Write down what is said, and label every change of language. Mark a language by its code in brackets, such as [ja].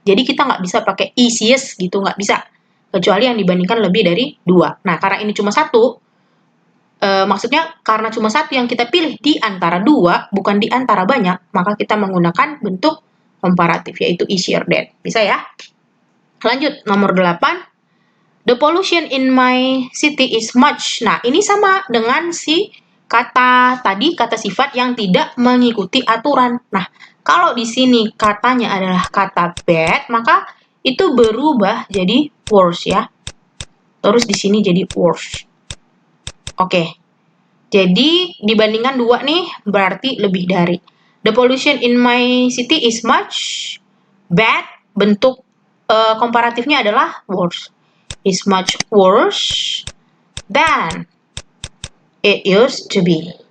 [id] Jadi kita nggak bisa pakai easiest gitu, nggak bisa. Kecuali yang dibandingkan lebih dari dua. Nah, karena ini cuma satu, maksudnya karena cuma satu yang kita pilih di antara dua, bukan di antara banyak, maka kita menggunakan bentuk komparatif, yaitu easier than. Bisa ya? Lanjut, nomor 8. [en] The pollution in my city is much. [id] Nah, ini sama dengan si kata tadi, kata sifat yang tidak mengikuti aturan. Nah, kalau di sini katanya adalah kata bad, maka itu berubah jadi worse ya. Terus di sini jadi worse. Oke, jadi dibandingkan dua nih, berarti lebih dari. [en] The pollution in my city is much bad. [id] Bentuk komparatifnya adalah worse. [en] Is much worse than it used to be.